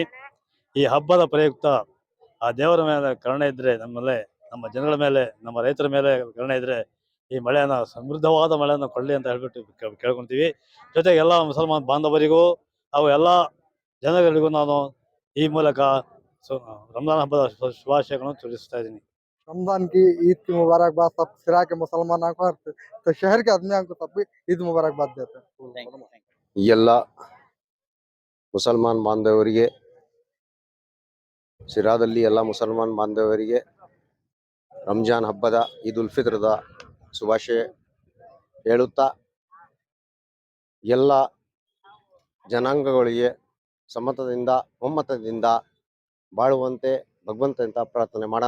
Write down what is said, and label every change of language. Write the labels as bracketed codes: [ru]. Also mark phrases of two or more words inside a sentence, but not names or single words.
[kn] ಈ ಹಬ್ಬದ ಪ್ರಯುಕ್ತ ಆ ದೇವರ ಮೇಲೆ ಕರುಣೆ ಇದ್ರೆ, ನಮ್ಮ ಜನಗಳ ಮೇಲೆ, ನಮ್ಮ ರೈತರ ಮೇಲೆ ಕರುಣೆ ಇದ್ರೆ ಈ ಮಳೆಯನ್ನು, ಸಮೃದ್ಧವಾದ ಮಳೆಯನ್ನು ಕೊಡಲಿ ಅಂತ ಹೇಳ್ಬಿಟ್ಟು ಕೇಳ್ಕೊತೀವಿ. ಜೊತೆಗೆ ಎಲ್ಲ ಮುಸಲ್ಮಾನ್ ಬಾಂಧವರಿಗೂ ಹಾಗೂ ಎಲ್ಲ ಜನಗಳಿಗೂ ನಾನು ಈ ಮೂಲಕ ರಂಜಾನ್ ಹಬ್ಬದ ಶುಭಾಶಯಗಳನ್ನು ತಿಳಿಸ್ತಾ ಇದ್ದೀನಿ. [hi] रमजान की ईद की मुबारकबाद सब सिरा के मुसलमानों को, तो शहर के आदमियों को सब भी ईद मुबारकबाद देते हैं. [kn] ಎಲ್ಲ ಮುಸಲ್ಮಾನ್ ಬಾಂಧವರಿಗೆ, ಸಿರಾದಲ್ಲಿ ಎಲ್ಲ ಮುಸಲ್ಮಾನ್ ಬಾಂಧವರಿಗೆ ರಂಜಾನ್ ಹಬ್ಬದ ಈದ್ ಉಲ್ ಫಿತ್ರದ ಶುಭಾಶಯ ಹೇಳುತ್ತಾ ಎಲ್ಲ ಜನಾಂಗಗಳಿಗೆ ಒಮ್ಮತದಿಂದ ಬಾಳುವಂತೆ ಭಗವಂತ ಅಂತ ಪ್ರಾರ್ಥನೆ ಮಾಡೋಣ.